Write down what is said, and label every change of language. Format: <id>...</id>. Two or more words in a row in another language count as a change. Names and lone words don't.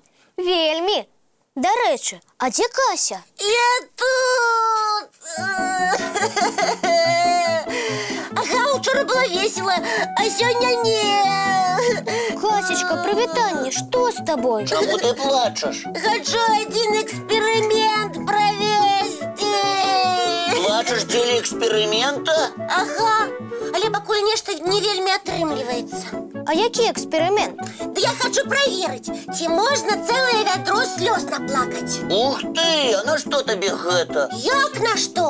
<be>Вельмі. Дарэчы, а дзе Кася? Я тут. Ага, учора было весело, а сёння не. Касечка, прывітанне, што з табой? Чаму ты плачаш?</be> <ru>Хочу один эксперимент провести.</ru> <be>Плачаш дзеля эксперымента? Ага, але пакуль нешта не вельмі атрымліваецца. А які эксперымент?</be> <ru>Да я хочу проверить,</ru> <be>ці можна цэлае вядро слёз наплакаць. Ух ты, а на што табе гэта? Як на што?</be>